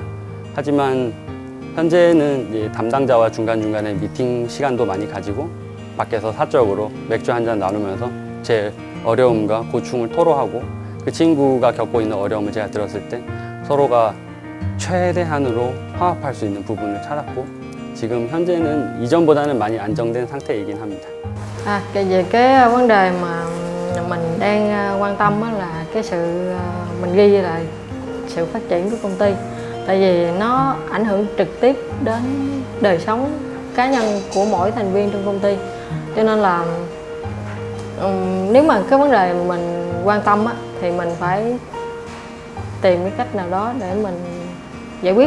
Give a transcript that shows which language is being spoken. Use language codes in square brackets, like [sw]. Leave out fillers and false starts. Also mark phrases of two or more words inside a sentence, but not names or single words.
[ko] 하지만 현재는 이제 담당자와 중간중간에 미팅 시간도 많이 가지고 밖에서 사적으로 맥주 한잔 나누면서 제 어려움과 고충을 토로하고 그 친구가 겪고 있는 어려움을 제가 들었을 때 서로가 최대한으로 화합할 수 있는 부분을 찾았고 지금 현재는 이전보다는 많이 안정된 상태이긴 합니다. [vi] Về cái vấn đề mà mình đang quan tâm là cái sự mình ghi lại sự phát triển của công ty, tại vì nó ảnh hưởng trực tiếp đến đời sống cá nhân của mỗi thành viên trong công ty, cho nên là nếu mà cái vấn đề mình quan tâm á, thì mình phải tìm cái cách nào đó để mình giải quyết.